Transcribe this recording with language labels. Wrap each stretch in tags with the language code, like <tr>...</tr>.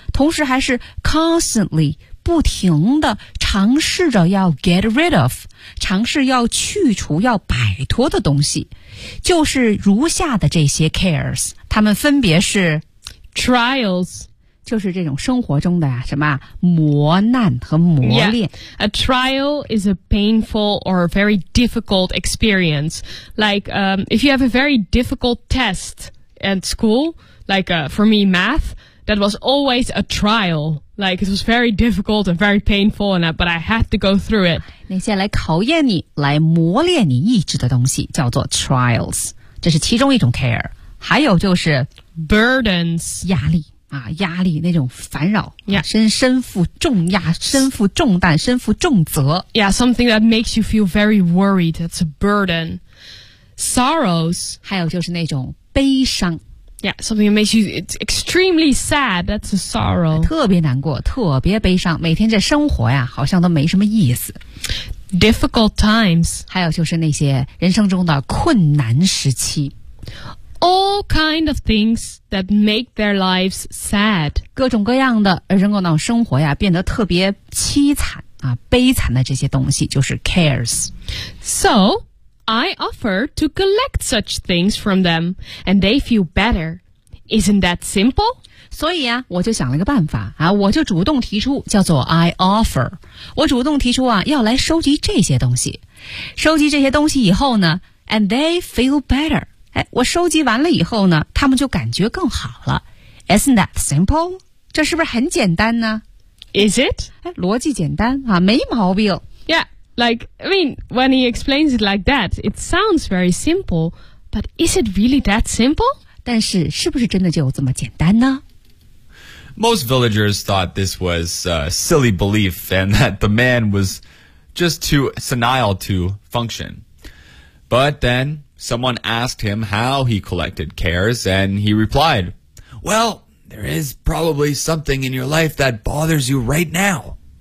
<zh>同时还是 constantly 不停的尝试着要</zh> <en>get rid of，</en> <zh>尝试要去除、要摆脱的东西，就是如下的这些 cares， 它们分别是</zh> <en>trials。</en> <zh>就是这种生活中的什么磨难和磨练。</zh> <en>Yeah. A trial is a painful or very difficult experience. Like, if you have a very difficult test at school, like, for me, math, that was always a trial. Like, it was very difficult and very painful, but I had to go through it.</en> <zh>那些来考验你、来磨练你意志的东西叫做 trials. 这是其中一种 care. 还有就是</zh> <en>burdens.</en> <zh>压力。啊，压力那种烦扰、</zh> <en>yeah.</en> <zh>身负重压，身负重担，身负重责。</zh> <en>Yeah, something that makes you feel very worried. It's a burden. Sorrows.</en> <zh>还有就是那种悲伤。</zh> <en>Yeah, something that makes you extremely sad. That's a sorrow.</en> <zh>特别难过，特别悲伤，每天这生活呀，好像都没什么意思。</zh> <en>Difficult times.</en> <zh>还有就是那些人生中的困难时期。</zh> <en>All kind of things that make their lives sad.</en> <zh>各种各样的人工脑生活呀变得特别凄惨啊悲惨的这些东西就是 cares.</zh> <en>So, I offer to collect such things from them and they feel better. Isn't that simple?</en> <zh>所以啊我就想了个办法啊我就主动提出叫做 I offer. 我主动提出啊要来收集这些东西。收集这些东西以后呢 and they feel better. 哎，我收集完了以后呢，他们就感觉更好了。</zh> <en>Isn't that simple?</en> <zh>这是不是很简单呢</zh> <en>？Is it?</en> <zh>哎，逻辑简单啊，没毛病。</zh> <en>Yeah, like I mean, when he explains it like that, it sounds very simple. But is it really that simple?</en> <zh>但是是不是真的就这么简单呢</zh> <en>？Most villagers thought this was a silly belief, and that the man was just too senile to function. But then. Someone asked him how he collected cares, and he replied, Well, there is probably something in your life that bothers you right now.</en>